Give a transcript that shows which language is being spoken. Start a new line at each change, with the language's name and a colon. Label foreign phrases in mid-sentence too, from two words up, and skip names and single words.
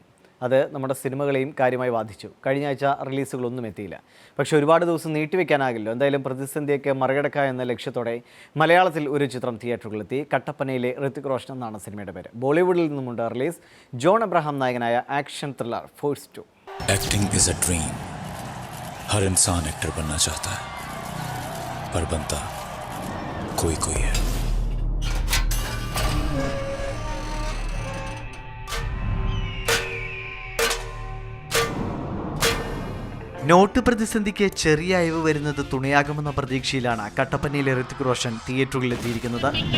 Malayalam: അത് നമ്മുടെ സിനിമകളെയും കാര്യമായി ബാധിച്ചു. കഴിഞ്ഞ ആഴ്ച റിലീസുകളൊന്നും എത്തിയില്ല. പക്ഷേ ഒരുപാട് ദിവസം നീട്ടിവെക്കാനാകില്ലോ. എന്തായാലും പ്രതിസന്ധിയൊക്കെ മറികടക്കുക എന്ന ലക്ഷ്യത്തോടെ മലയാളത്തിൽ ഒരു ചിത്രം തിയേറ്ററുകളിലെത്തി. കട്ടപ്പനയിലെ ഋതിക് റോഷൻ എന്നാണ് സിനിമയുടെ പേര്. ബോളിവുഡിൽ നിന്നുമുണ്ട് റിലീസ്. ജോൺ എബ്രഹാം നായകനായ ആക്ഷൻ ത്രില്ലർ ഫോഴ്സ് 2.
English: acting is a dream.
Hindi: हर इंसान एक्टर बनना चाहता है, पर बनता कोई कोई है.
Malayalam: നോട്ട് പ്രതിസന്ധിക്ക് ചെറിയ അയവ് വരുന്നത് തുണയാകുമെന്ന പ്രതീക്ഷയിലാണ് കട്ടപ്പനയിലെ ഋതിക് റോഷൻ തിയേറ്ററുകളിൽ എത്തിയിരിക്കുന്നത്.